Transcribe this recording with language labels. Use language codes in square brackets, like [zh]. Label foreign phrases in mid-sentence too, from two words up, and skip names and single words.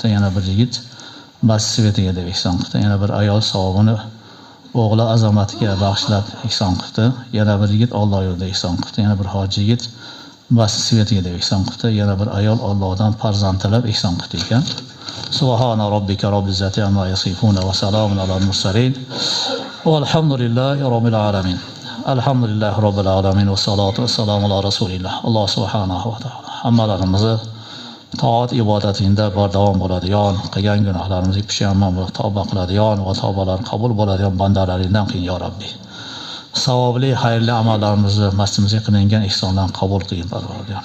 [uz] Yana bir yigit masjid svetiga deb ehson qildi. Yana bir ayol savobini o'g'li azamatiga bag'ishlab ehson qildi. Yana bir yigit Alloh yo'lida ehson qildi. Yana bir hoji yigit masjid svetiga deb ehson qildi. Yana bir ayol Allohdan farzand tilab ehson qildi ekan. [ar] سبحان ربك رب العزة عما يصفون وسلام على المرسلين. والحمد لله رب العالمين. الحمد لله رب العالمين والصلاة والسلام على رسول الله. [uz] Alloh [ar] سبحانه وتعالى [uz] hammalarimizni toat ibodatingda bardavom bo'ladigan, qilgan gunohlarimizga pushaymon bo'lib tavba qiladigan va tavbalar qabul bo'ladigan bandalaringdan qil [ar] يا ربي. [uz] Savobli, xayrli amallarimizni masjidimizga qilingan ihsonlarni qabul qilgin Parvardigor.